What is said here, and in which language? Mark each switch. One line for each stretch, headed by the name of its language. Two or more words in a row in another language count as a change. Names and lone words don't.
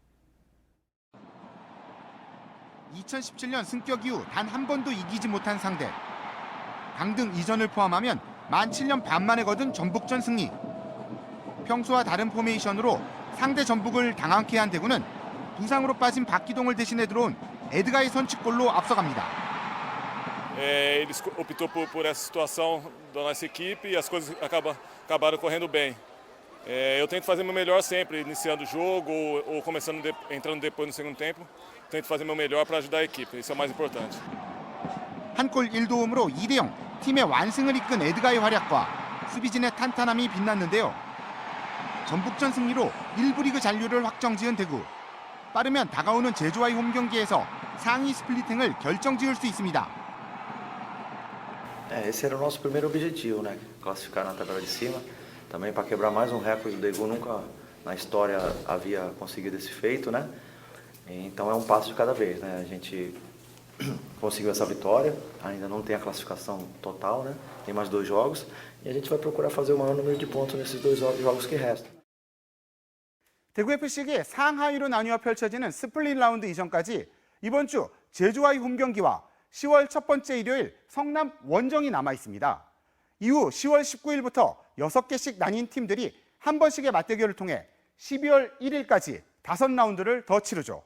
Korean: 2017년 승격 이후 단 한 번도 이기지 못한 상대. 강등 이전을 포함하면 만 7년 반 만에 거둔 전북전 승리. 평소와 다른 포메이션으로 상대 전북을 당황케 한 대구는 부상으로 빠진 박기동을 대신해 들어온 에드가의 선취골로 앞서갑니다.
Portuguese: Eles optou por essa situação da nossa equipe e as coisas acabaram correndo bem. Eu tento fazer meu melhor sempre, iniciando o jogo ou entrando depois no segundo tempo. Tento fazer meu melhor para ajudar a equipe, isso é o mais importante.
Korean: 한 골 1도움으로 2대0 팀의 완승을 이끈 에드가의 활약과 수비진의 탄탄함이 빛났는데요. 전북전 승리로 1부 리그 잔류를 확정지은 대구. 빠르면 다가오는 제주와의 홈 경기에서 상위 스플릿행을 결정지을 수 있습니다.
Portuguese: Esse era o nosso primeiro objetivo, né? Classificar na tabela de cima. Também para quebrar mais um recorde, o Daegu nunca na história havia conseguido esse feito, né? Então é um passo de cada vez, né? A gente conseguiu essa vitória, ainda não tem a classificação total, né? Tem mais 2 jogos e a gente vai procurar fazer o maior número de pontos nesses 2 jogos que restam.
Korean: 대구FC에게 상하위로 나뉘어 펼쳐지는 스플릿 라운드 이전까지 이번 주 제주와의 홈 경기와 10월 첫 번째 일요일 성남 원정이 남아 있습니다. 이후 10월 19일부터 6개씩 나뉜 팀들이 한 번씩의 맞대결을 통해 12월 1일까지 5라운드를 더 치르죠.